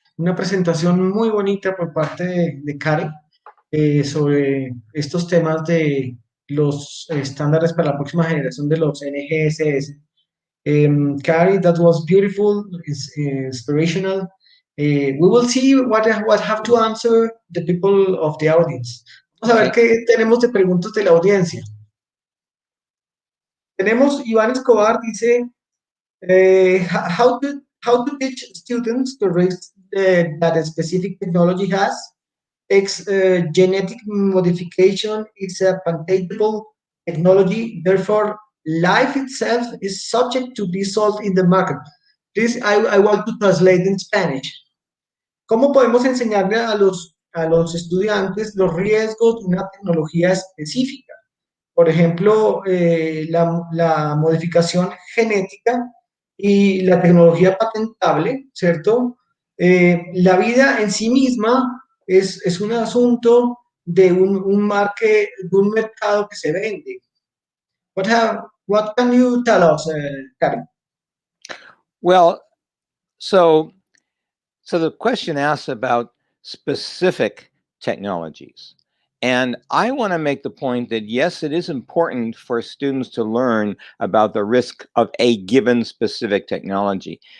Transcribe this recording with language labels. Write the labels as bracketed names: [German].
[Spanish] Una presentación muy bonita por parte de Cary sobre estos temas de los estándares para la próxima generación de los NGSS. [English] Cary, that was beautiful, inspirational. We will see what have to answer the people of the audience. [Spanish] Vamos a ver qué tenemos de preguntas de la audiencia. Tenemos [English] Iván Escobar, [Spanish] dice, [English] how to teach students the risk that a specific technology has. Genetic modification is a patentable technology, therefore life itself is subject to be sold in the market. Please, I want to translate in Spanish. [Spanish] ¿Cómo podemos enseñarle a los estudiantes los riesgos de una tecnología específica? Por ejemplo, la modificación genética y la tecnología patentable, ¿cierto? La vida en sí misma es un asunto de un mercado que se vende. [English] What can you tell us, Cary? Well, so the question asks about specific technologies. And I want to make the point that, yes, it is important for students to learn about the risk of a given specific technology.